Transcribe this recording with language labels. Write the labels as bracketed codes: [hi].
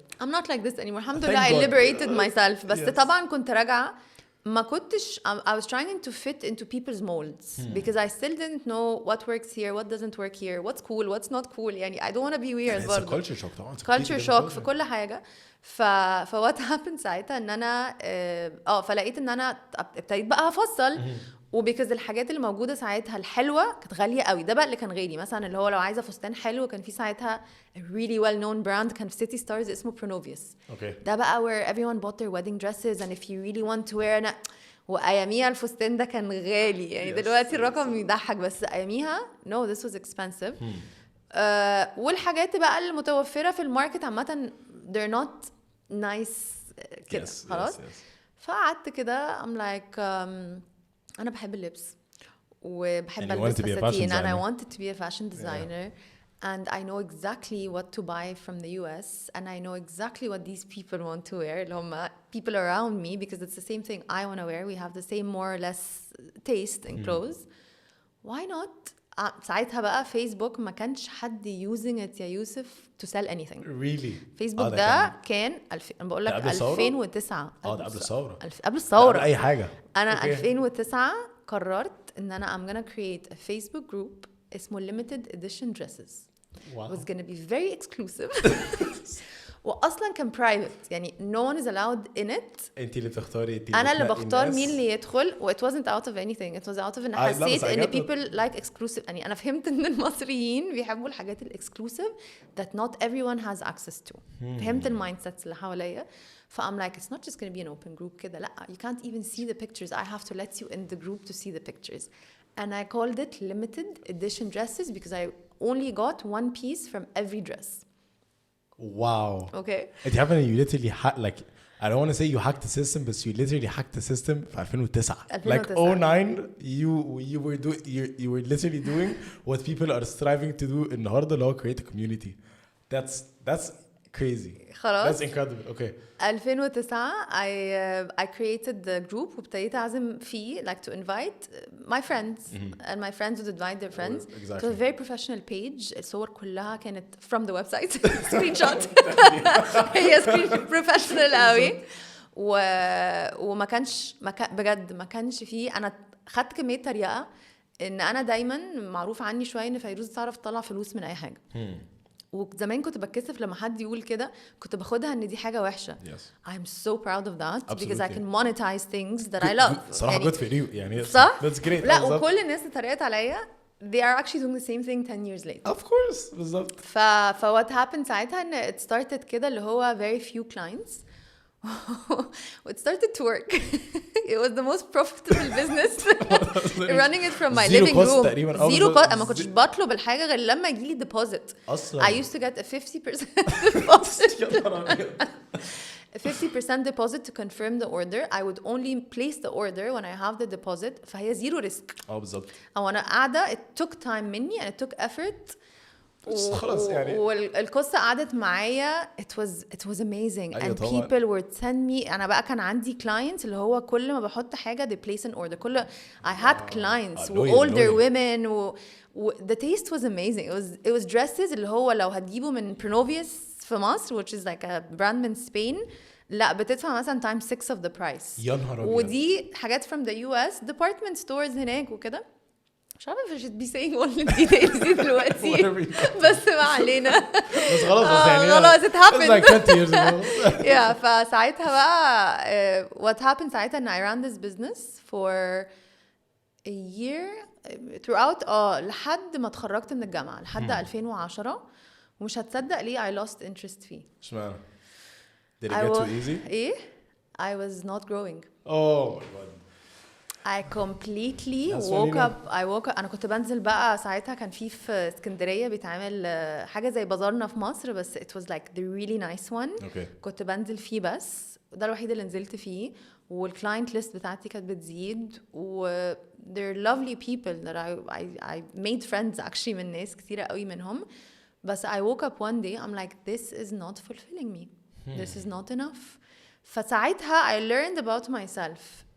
[en] I'm not like this anymore. [ar] الحمد [en] Thank [ar] لله [en] I God. liberated myself. [ar] بس [en] Yes. [ar] طبعا كنت راجعة ما كنتش [en] I was trying to fit into people's molds because I still didn't know what works here, what doesn't work here, what's cool, what's not cool. [ar] يعني [en] I don't want to be weird. It's a [ar] برضو. [en] culture shock طبعا. [ar] culture shock في كل حاجة. [en] what happened [ar] ساعتها ان انا فلقيت ان انا ابتديت بقى افصل وبيكز الحاجات اللي موجوده ساعتها الحلوه كانت غاليه قوي. ده بقى اللي كان غالي. مثلا اللي هو لو عايزه فستان حلو كان في ساعتها [en] a really well known brand [ar] كان في City Stars اسمه Pronovius. ده بقى [en] where everyone bought their wedding dresses and if you really want to wear [ar] واياميها الفستان ده كان غالي يعني. دلوقتي الرقم يضحك بس اياميها [en] no this was expensive. [ar] والحاجات بقى المتوفره في الماركت عامه [en] they're not nice [ar] كده. خلاص. فقعدت كده [en] I'm like [ar] أنا بحب اللبس وبحب ألبس فساتين [en] and I wanted to be a fashion designer and I know exactly what to buy from the US and I know exactly what these people want to wear [ar] اللي هم [en] people around me because it's the same thing I want to wear. We have the same more or less taste in clothes. Why not? [ar] ساعتها بقى فيسبوك ما كانش حد [en] using it [ar] يا يوسف [en] to sell anything. Really? [ar] فيسبوك ده كان أنا بقول لك 2009. ده قبل الثورة. قبل الثورة. قبل أي حاجة. أنا 2009 قررت إن أنا [en] I'm gonna create a Facebook group اسمه limited edition dresses. Wow. It was gonna be very exclusive. [ar] واصلا كان برايفت يعني [en] no one is allowed in it. [ar] انت اللي بتختاري. انا اللي بختار مين اللي يدخل و [en] it wasn't out of anything. It was out of [ar] ان حسيت ان [en] people like exclusive. [ar] يعني انا فهمت ان المصريين بيحبوا الحاجات الاكسكلوسيف [en] that not everyone has access to. [ar] فهمت المايند سيتس اللي حواليا. [en] I'm like it's not just going to be an open group كده. [ar] لا [en] you can't even see the pictures. I have to let you in the group to see the pictures. And I called it limited edition dresses because I only got one piece from every dress. Wow. Okay. [ar] انت عارفه [en] you literally like I don't want to say you hacked the system but you literally hacked the system [ar] في 2009. [en] Like 09 you were literally doing what people are striving to do [ar] النهارده اللي هو [en] create a community. That's crazy. [ar] خلاص. [en] That's incredible. Okay. 2009 I created the group [ar] وابتديت أعزم فيه [en] like to invite my friends and my friends would invite their friends. Exactly. It was a very professional page. [ar] الصور كلها كانت [en] from the website. screenshot. [ar] هي [en] professional [ar] قوي. وما كانش بجد ما كانش فيه. أنا خدت كمية تريقة إن أنا دايما معروف عني شوية إن فيروز تعرف تطلع فلوس من أي حاجة. وزمان كنت بتكسف لما حد يقول كده كنت باخدها ان دي حاجه وحشه. [en] I'm so proud of that. Absolutely. Because I can monetize things that I love. [ar] صراحه [en] good for you [ar] يعني. صح؟ [en] That's great. [ar] لا وكل الناس اللي اتريقت عليا [en] they are actually doing the same thing 10 years later. Of course. [ar] بالظبط. [en] what happened [ar] ساعتها ان [en] it started كده [ar] اللي هو [en] very few clients. It started to work. It was the most profitable business. Running it from my living room. Zero cost. [ar] أما كنتش بطلب الحاجة غير لما يجيلي [en] deposit. [ar] أصلاً. [en] I used to get a 50% deposit. A 50% deposit to confirm the order. I would only place the order when I have the deposit. [ar] فهي [en] zero risk. [ar] بالظبط. أو أنا قاعدة [en] it took time مني and it took effort. [ar] خلاص يعني والقصة قعدت معايا [en] it was amazing and people would send me. [ar] أنا بقى كان عندي clients اللي هو كل ما بحط حاجة [en] they place an order. I had clients older women the taste was amazing. It was dresses [ar] اللي هو لو هتجيبه من Pronovius في مصر [en] which is like a brand من Spain [ar] لا بتدفع مثلا [en] times 6 of the price. [ar] يا نهار أبيض. ودي حاجات [en] from the US department stores [ar] هناك وكده. مش عارفه ايش بي سينج [en] all the details [ar] دي دلوقتي بس ما علينا. بس خلاص يعني [en] خلاص it happened. like 20 years ago. yeah [ar] فساعتها بقى [en] what happened [ar] ساعتها ان [en] I ran this business for a year throughout [ar] لحد ما اتخرجت من الجامعه لحد 2010 ومش هتصدق ليه [en] I lost interest فيه. [ar] اشمعنى؟ [en] Did it get too easy? [ar] ايه [en] I was not growing. Oh my god. I completely woke up. [ar] أنا كنت بنزل بقى ساعتها كان في اسكندرية بيتعمل حاجة زي بازارنا في مصر بس [en] it was like the really nice one. Okay. [ar] كنت بنزل فيه بس ده الوحيد اللي نزلت فيه والكلاينت ليست بتاعتي كانت بتزيد و [en] they're lovely people that I made friends actually [ar] من ناس كتيرة قوي منهم بس [en] I woke up one day I'm like this is not fulfilling me. This is not enough. [ar] فساعتها [en] I learned about myself